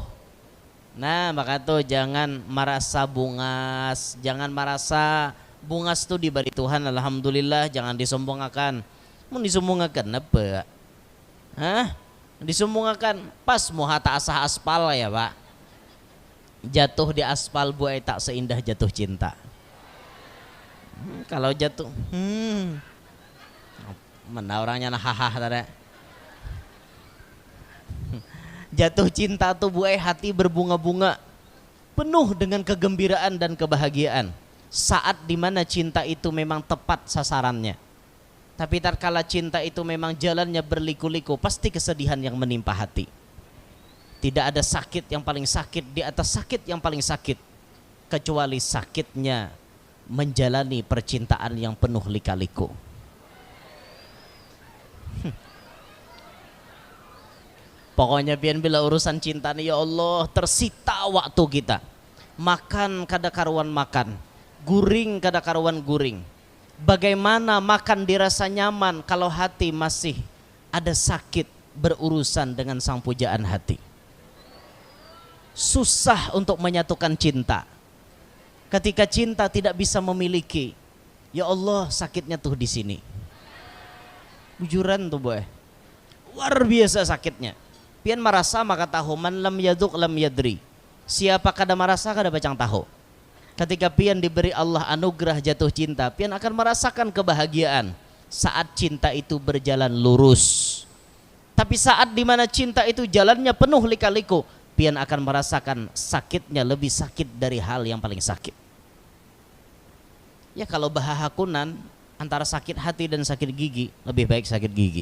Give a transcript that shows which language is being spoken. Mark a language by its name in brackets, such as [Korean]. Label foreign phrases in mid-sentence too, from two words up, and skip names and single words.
[Indonesian] Nah maka tuh jangan merasa bungas, jangan merasa bungas tuh diberi Tuhan. Alhamdulillah, jangan disombongakan. Mau disombongakan apa? Disombongakan pas mau hata asah aspal ya pak. Jatuh di aspal buai tak seindah jatuh cinta. Kalau jatuh, mana orangnya hahaha tadi. Jatuh cinta tuh buai hati berbunga-bunga, penuh dengan kegembiraan dan kebahagiaan. Saat dimana cinta itu memang tepat sasarannya. Tapi tatkala cinta itu memang jalannya berliku-liku, pasti kesedihan yang menimpa hati. Tidak ada sakit yang paling sakit di atas sakit yang paling sakit, kecuali sakitnya menjalani percintaan yang penuh lika-liku. [Banjar] Pokoknya pian bila urusan cinta nih [Arabic] ya Allah [Banjar] tersita waktu kita. Makan kada karuan makan, guring kada karuan guring. [Indonesian] Bagaimana makan dirasa nyaman kalau hati masih ada sakit berurusan dengan sang pujaan hati. Susah untuk menyatukan cinta. Ketika cinta tidak bisa memiliki, [Arabic] ya Allah [Indonesian] sakitnya tuh di sini. [Banjar] Bujuran tuh boy, luar biasa sakitnya. Pian merasa maka tahu, [Arabic] من لم يذق لم يدر. [Banjar] Siapa kada merasa kada bacang tahu. [Indonesian] Ketika pian diberi Allah anugerah jatuh cinta, pian akan merasakan kebahagiaan saat cinta itu berjalan lurus. Tapi saat dimana cinta itu jalannya penuh lika-liku, pian akan merasakan sakitnya lebih sakit dari hal yang paling sakit. Ya kalau bahahakunan antara sakit hati dan sakit gigi, lebih baik sakit gigi.